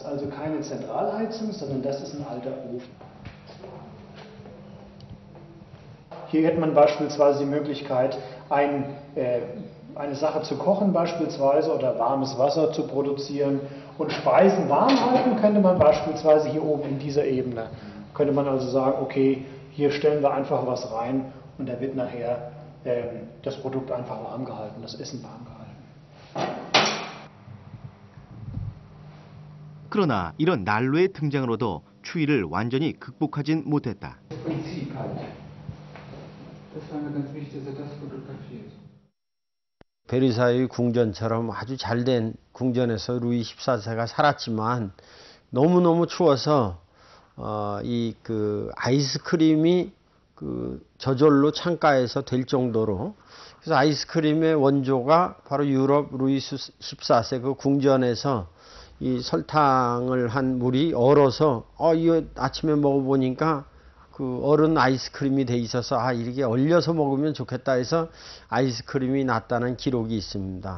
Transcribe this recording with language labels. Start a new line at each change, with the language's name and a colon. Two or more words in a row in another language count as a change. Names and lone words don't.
German: Also keine Zentralheizung, sondern das ist ein alter Ofen. Hier hätte man beispielsweise die Möglichkeit, eine Sache zu kochen beispielsweise oder warmes Wasser zu produzieren und Speisen warm halten könnte man beispielsweise hier oben in dieser Ebene. Könnte man also sagen, okay, hier stellen wir einfach was rein und da wird nachher das Produkt einfach warm gehalten, das Essen warm gehalten.
Korean: 그러나 이런 난로의 등장으로도 추위를 완전히 극복하진 못했다.
German: Prinzip halt. Das war mir ganz wichtig, dass er das fotografiert.
Korean: 베르사유 궁전처럼 아주 잘된 궁전에서 루이 14세가 살았지만 너무너무 추워서 아이스크림이 저절로 창가에서 될 정도로, 그래서 아이스크림의 원조가 바로 유럽 루이 14세 그 궁전에서 이 설탕을 한 물이 얼어서 이거 아침에 먹어보니까 그 얼은 아이스크림이 돼 있어서 이렇게 얼려서 먹으면 좋겠다 해서 아이스크림이 났다는 기록이 있습니다.